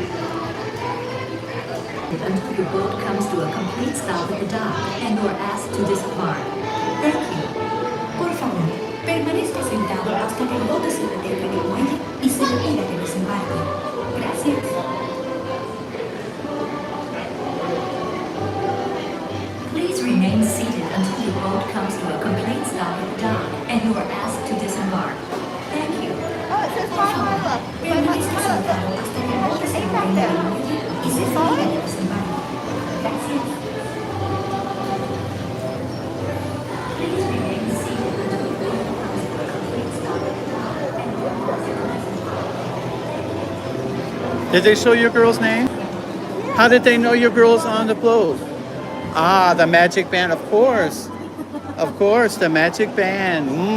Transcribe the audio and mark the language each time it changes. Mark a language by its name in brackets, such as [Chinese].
[English] until your boat comes to a complete stop at the dock and you are asked to disembark. Thank you. [Spanish] Por favor, permanezca sentado hasta que el bote se detenga en el muelle y se le pida que desembarque. Gracias. [English] Please remain seated until your boat comes to a complete stop at the dock and you are asked to disembark. Thank you. Oh, it says Marshmallow. [Spanish] Permanezca sentado hasta que el bote se detenga en el muelle y se le pida que desembarque. Gracias. [English] Please remain seated until your boat comes to a complete stop at the dock and you are asked to disembark. Did they show your girl's name? How did they know your girl's on the boat? Ah, the magic band, of course. Of course, the magic band.